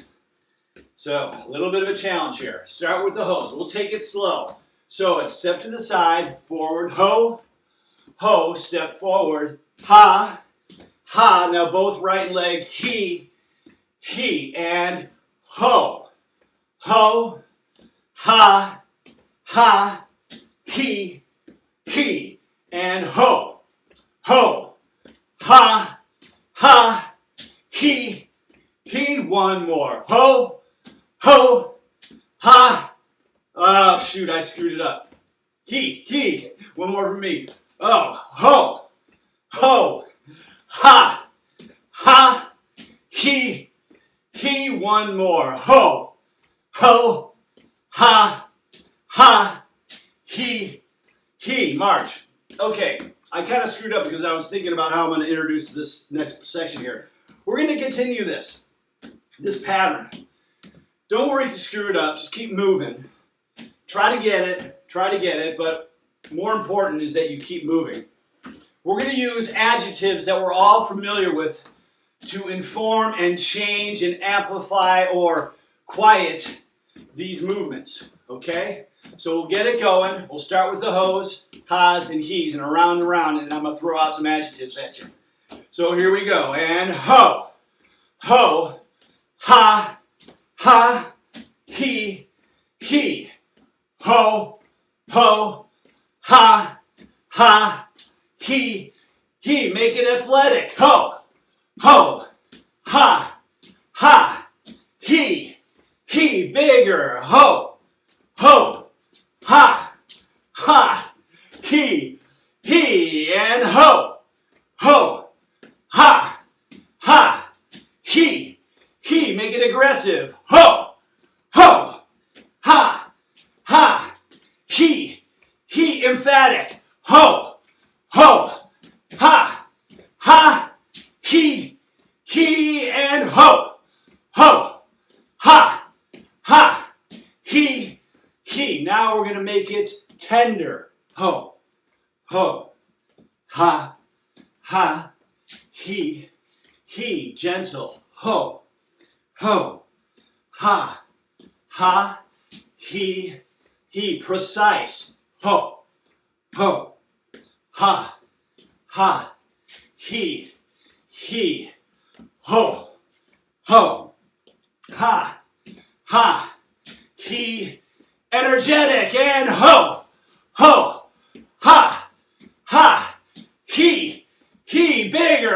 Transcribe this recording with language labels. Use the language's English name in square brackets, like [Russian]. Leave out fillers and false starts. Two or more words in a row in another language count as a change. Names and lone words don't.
[English] So a little bit of a challenge here. Start with the ho's. We'll take it slow. So it's step to the side, forward, ho, ho, step forward, ha, ha. Now both right leg, he, and ho, ho, ha, ha, he, and ho, ho, ha, ha, he. One more, ho, ho, ha. Oh, shoot, I screwed it up. He. One more for me. Oh, ho, ho, ha, ha, he. One more. Ho, ho, ha, ha, he. March. Okay, I kind of screwed up because I was thinking about how I'm going to introduce this next section here. We're going to continue this pattern. Don't worry if you screw it up, just keep moving. Try to get it, but more important is that you keep moving. We're going to use adjectives that we're all familiar with to inform and change and amplify or quiet these movements, okay? So we'll get it going. We'll start with the ho's, ha's, and he's, and around, and I'm going to throw out some adjectives at you. So here we go, and ho, ho, ha, ha, he, ho, ho, ha, ha, he. Make it athletic. Ho, ho, ha, ha, he. Bigger. Ho, ho, ha, ha, he, and ho, ho, ha, ha, he. Make it aggressive. Ho, ho, ha, ha, he. Emphatic. Ho, ho, ha, ha, he, and ho, ho, ha, ha, he. Now we're going to make it tender. Ho, ho, ha, ha, he, gentle. Ho, ho, ha, ha, he, precise. Ho, ho, ha, ha, he, ho, ho, ha, ha, he, energetic, and ho, ho, ha, ha, he, bigger.